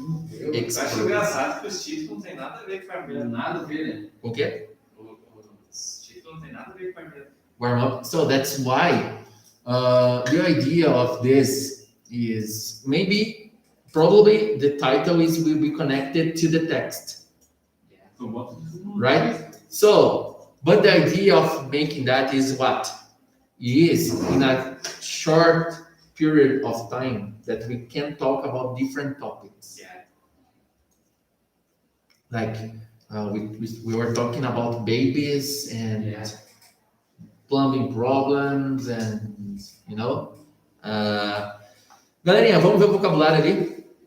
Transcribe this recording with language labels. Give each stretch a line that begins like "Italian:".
Portuguese: Eu acho engraçado que os títulos não tem nada a ver com a armeira. Nada a ver, né? O quê? Os títulos não tem nada a ver com a armeira.
English: Warm up. So that's why the idea of this is probably the title will be connected to the text, right? So, but the idea of making that is what? Is in a short period of time that we can talk about different topics. Yeah. Like we were talking about babies and plumbing problems and, you know.
Portuguese: Galerinha, vamos ver o vocabulário ali.